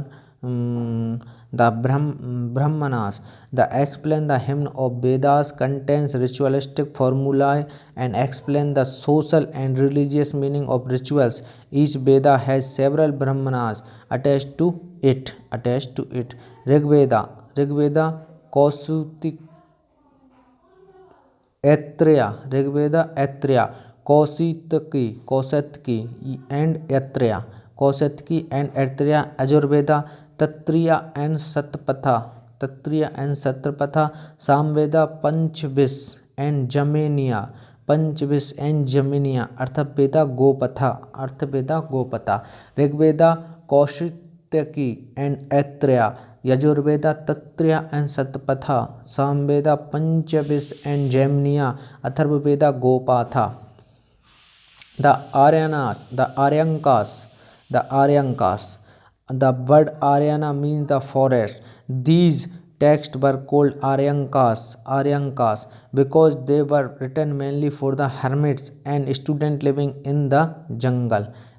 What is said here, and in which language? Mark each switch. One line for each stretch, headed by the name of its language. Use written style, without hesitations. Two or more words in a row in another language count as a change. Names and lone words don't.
English: The Brahmanas. The explain the hymn of Vedas, contains ritualistic formulae and explain the social and religious meaning of rituals. Each Veda has several Brahmanas attached to it. Rig Veda Kausutik Aitreya, Kaushitaki and Aitreya. Ajurveda Tatriya and Satpatha. Samveda Panchvis and Jameniya. Arthaveda Gopatha. Rigveda Kaushitaki and Aitreya. Yajurveda Tatriya and Satpatha. Samveda Panchvis and Jamniya. Atharvaveda Gopatha. The Aryankas. The word Aryana means the forest. These texts were called Aryankas because they were written mainly for the hermits and students living in the jungle.